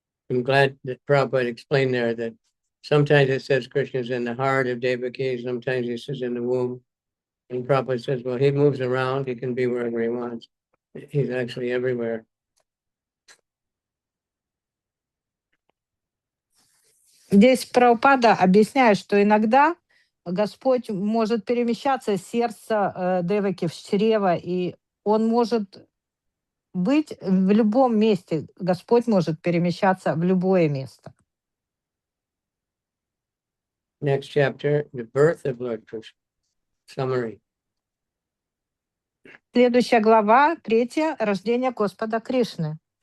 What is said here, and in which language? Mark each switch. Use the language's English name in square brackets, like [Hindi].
[English] I'm glad that Prabhupada explained there that sometimes it says Krishna is in the heart of Devaki, sometimes he says in the womb. And Prabhupada says, well, he moves around, he can be wherever he wants. He's actually everywhere. [Russian] Здесь Прабхупада объясняет, что иногда Господь может перемещаться из сердца Деваки в чрево, и он может быть в любом месте. Господь может перемещаться в любое место. [English] Next chapter, the birth of Lord Krishna. Summary. [Russian] Следующая глава, 3, рождение Господа Кришны.